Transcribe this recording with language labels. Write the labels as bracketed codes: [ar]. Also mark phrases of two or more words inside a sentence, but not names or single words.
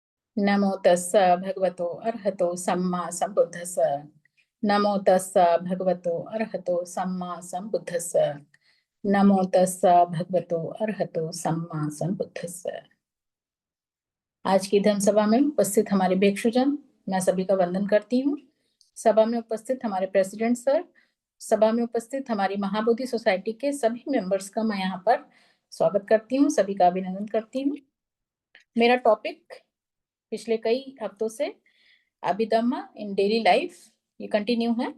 [pi] नमो तस्स भगवतो अर्हतो सम्मा सम्बुद्धस्स। नमो तस्स भगवतो अर्हतो सम्मा सम्बुद्धस्स। नमो तस्स भगवतो अर्हतो सम्मा सम्बुद्धस्स। [hi] आज की धर्म सभा में उपस्थित हमारे भिक्षुजन, मैं सभी का वंदन करती हूँ। सभा में उपस्थित हमारे [en] president sir, [hi] सभा में उपस्थित हमारी महाबोधि सोसाइटी के सभी मेंबर्स का मैं यहाँ पर स्वागत करती हूँ, सभी का अभिनंदन करती हूँ। मेरा टॉपिक पिछले कई हफ्तों से अभिधम्म इन डेली लाइफ ये कंटिन्यू है।